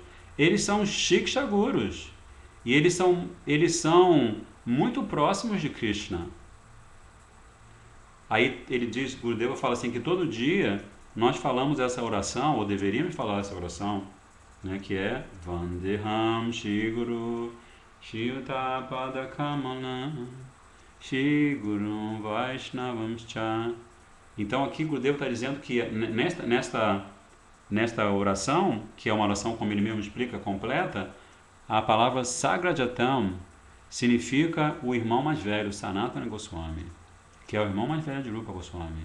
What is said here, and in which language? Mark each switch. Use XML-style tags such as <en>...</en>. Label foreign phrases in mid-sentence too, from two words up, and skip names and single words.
<pt>Eles são Shiksha Gurus. E eles são muito próximos de Krishna. Aí ele diz, Gurudeva fala assim, que todo dia nós falamos essa oração, ou deveríamos falar essa oração, né, que é</pt> <sa>वन्देऽहं श्री गुरु श्रीयुत पाद कमल श्री गुरु वैष्णवं च.</sa> <pt>Então aqui Gurudeva está dizendo que nesta oração, que é uma oração, como ele mesmo explica, completa, a palavra Sagrajatam significa o irmão mais velho, Sanatana Goswami, que é o irmão mais velho de Rupa Goswami.</pt>